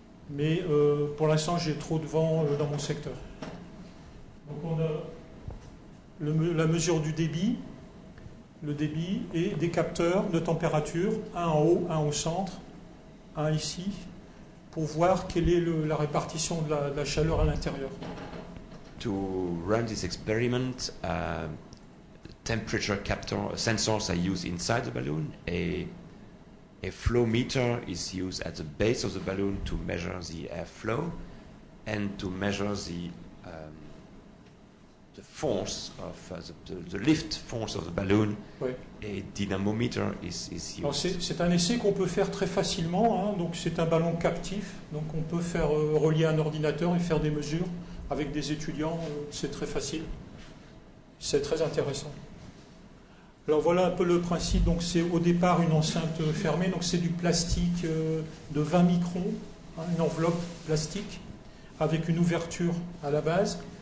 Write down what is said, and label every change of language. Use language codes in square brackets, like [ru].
[fr] Mais pour l'instant j'ai trop de vent dans mon secteur. Donc on a la mesure du débit, le débit et des capteurs de température, un en haut, un au centre, un ici, pour voir quelle est la répartition de la chaleur à l'intérieur. [en] To run this experiment, temperature sensors are used inside the balloon. A flow meter is used at the base of the balloon to measure the airflow and to measure the force of the lift force of the balloon. [fr] Oui. [en] A dynamometer is used. [fr] Alors c'est un essai qu'on peut faire très facilement, hein. Donc c'est un ballon captif, donc on peut faire relier un ordinateur et faire des mesures avec des étudiants, c'est très facile, c'est très intéressant. Alors voilà un peu le principe, donc c'est au départ une enceinte fermée, donc c'est du plastique de 20 microns, hein, une enveloppe plastique avec une ouverture à la base.